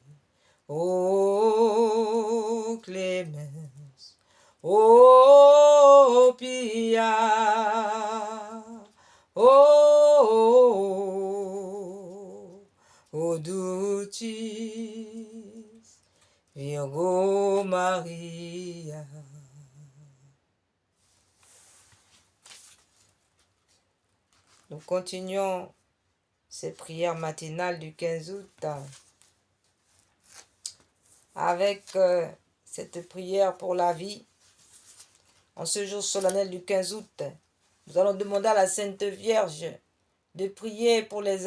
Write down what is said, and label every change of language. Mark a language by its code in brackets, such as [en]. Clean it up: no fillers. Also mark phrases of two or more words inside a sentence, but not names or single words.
[la] Ô clémence, ô pia, ô dulcis Virgo Maria. [fr] Nous continuons ces prières matinales du 15 août avec cette prière pour la vie. En ce jour solennel du 15 août, nous allons demander à la Sainte Vierge de prier pour les